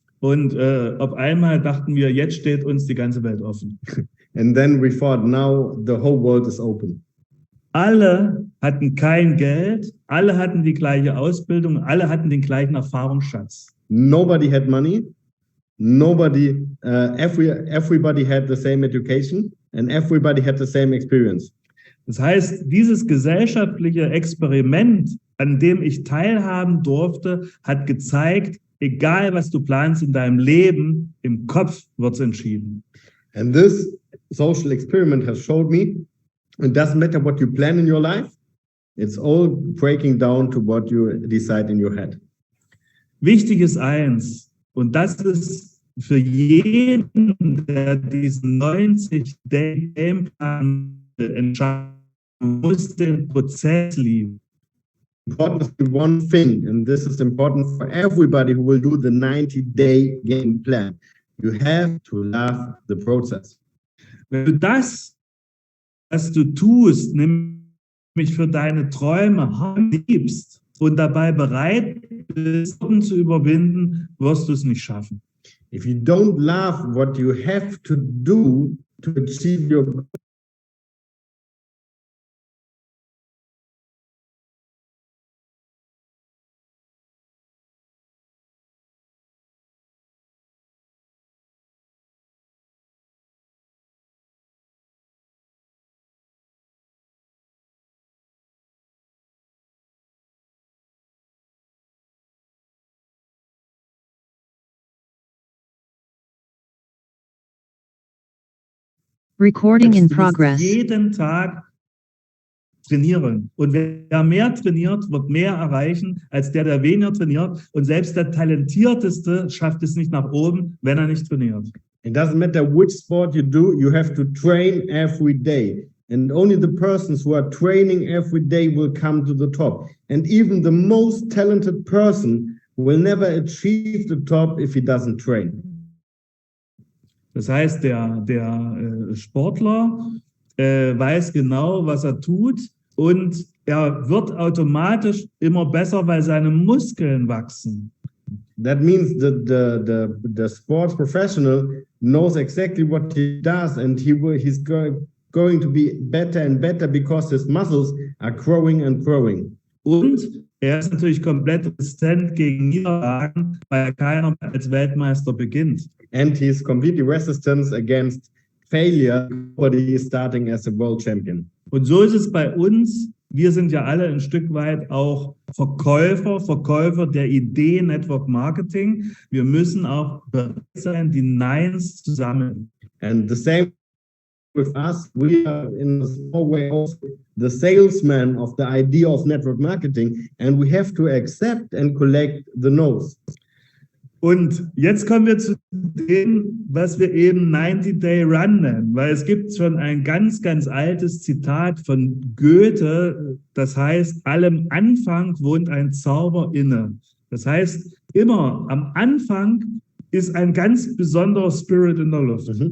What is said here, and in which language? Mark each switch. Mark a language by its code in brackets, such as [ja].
[de] Und auf einmal dachten wir, jetzt steht uns die ganze Welt offen. [en] And then we thought, now the whole world is open. [de] Alle hatten kein Geld, alle hatten die gleiche Ausbildung, alle hatten den gleichen Erfahrungsschatz. [en] Nobody had money. Nobody, everybody had the same education and everybody had the same experience. [de] Das heißt, dieses gesellschaftliche Experiment, an dem ich teilhaben durfte, hat gezeigt, egal was du planst in deinem Leben, im Kopf wird's entschieden. [en] And this social experiment has showed me it doesn't matter what you plan in your life, it's all breaking down to what you decide in your head. [de] Wichtig ist eins, und das ist für jeden, der diesen 90-Day-Gameplan entscheiden muss, den Prozess lieben. [en] Important is one thing, and this is important for everybody who will do the 90-day game plan. You have to love the process. [de] Wenn du das, was du tust, nämlich für deine Träume liebst und dabei bereit bist, zu überwinden, wirst du es nicht schaffen. [en] If you don't love what you have to do to achieve your goal, Recording in [de] Du musst [en] progress. [de] jeden Tag trainieren. Und wer mehr trainiert, wird mehr erreichen, als der weniger trainiert. Und selbst der Talentierteste schafft es nicht nach oben, wenn er nicht trainiert. [en] it doesn't matter which sport you do, you have to train every day. And only the persons who are training every day will come to the top. And even the most talented person will never achieve the top if he doesn't train. [de] Das heißt, der Sportler weiß genau, was er tut, und er wird automatisch immer besser, weil seine Muskeln wachsen. [en] That means that the sports professional knows exactly what he does, and he's going to be better and better because his muscles are growing and growing. [de] Und er ist natürlich komplett resistent gegen Niederlagen, weil keiner als Weltmeister beginnt. [en] And he's completely resistant against failure, but he is starting as a world champion. [de] Und so ist es bei uns. Wir sind ja alle ein Stück weit auch Verkäufer der Idee Network Marketing. Wir müssen auch bereit sein, die Neins zu sammeln. And the same with us, we are in a small way also the salesman of the idea of network marketing, and we have to accept and collect the no's. Und jetzt kommen wir zu dem, was wir eben 90-Day Run nennen, weil es gibt schon ein ganz, ganz altes Zitat von Goethe, das heißt, allem Anfang wohnt ein Zauber inne. Das heißt, immer am Anfang ist ein ganz besonderer Spirit in der Luft.